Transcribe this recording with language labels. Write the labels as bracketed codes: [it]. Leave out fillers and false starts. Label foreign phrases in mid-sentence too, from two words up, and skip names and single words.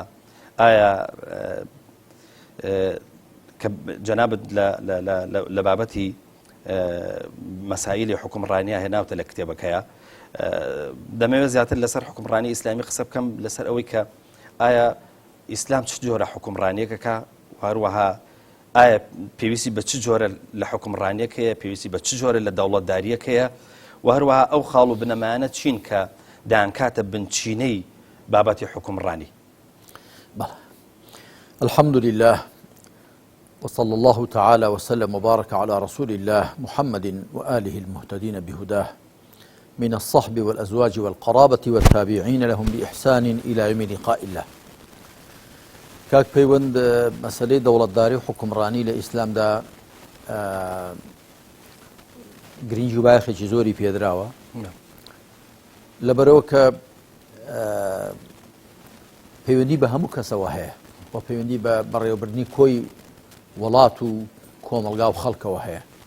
[ckb] ئایا کە جەنابەت لە بابەتی مەسائلی حکومڕانیە هێناوتە لە کتێبەکەیە، دەمەوێت زیاتر لەسەر حکومڕانی ئیسلامی قسە بکەم لەسەر ئەوەی کە ئایا ئیسلام چ جۆرە حکومڕانیەکەکە، هەروەها ئایا پێویستی بە چ جۆرە لە حکومڕانیەکەیە، پێویستی بە چ جۆرە لە دەوڵەتداریەکەیە و هەروەها ئەو خاڵ و بنەمایانە چین کە دایانکاتە بنچینەی بابەتی حکومڕانی. [ar] الحمد لله وصلى الله تعالى وسلم وبارك على رسول الله محمد وآله المهتدين بهداه من الصحب والأزواج والقرابة والتابعين لهم بإحسان إلى يوم لقاء الله. [ckb] كاك بيوند مسألة دولة داري وحكمراني لإسلام دا گرنگی و بایەخێکی زۆری پێدراوە لەبەرەوە کە پەیوەندی بە هەموو کەسەوە هەیە و پەیوەندی بە بەڕێوەبردنی کۆی وڵات و کۆمەلگا و خەڵکەوە هەیە.